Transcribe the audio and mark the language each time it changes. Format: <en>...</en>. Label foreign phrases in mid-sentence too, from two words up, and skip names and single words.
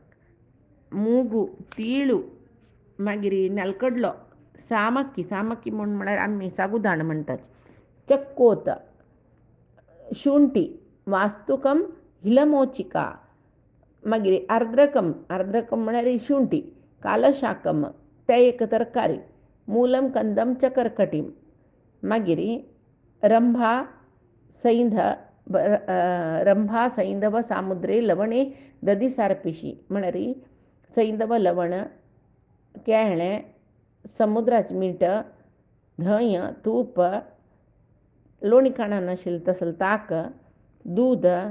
<kok>मूगू तीळू मागीर नेलकडलो सामक्की म्हळ्यार आमी साबुदाण म्हणटात चक्कोत शुंठी</kok> <sa>वास्तुकम हिलमोचिका</sa> <kok>मागीर आर्द्रकम म्हळ्यार शुंठी कालशाकम ते एक तरकारी</kok> <sa>मूलम कंदम च कर्कटीम</sa> <kok>मागीर रंभा</kok> <sa>सैंधव सामुद्रे लवणे ददी सारपिशी</sa> <kok>म्हळ्यार सैंधव लवण केळें समुद्राचें मीठ धंय तूप लोणी काणा नाशिल्लें तसलें ताक दूद</kok>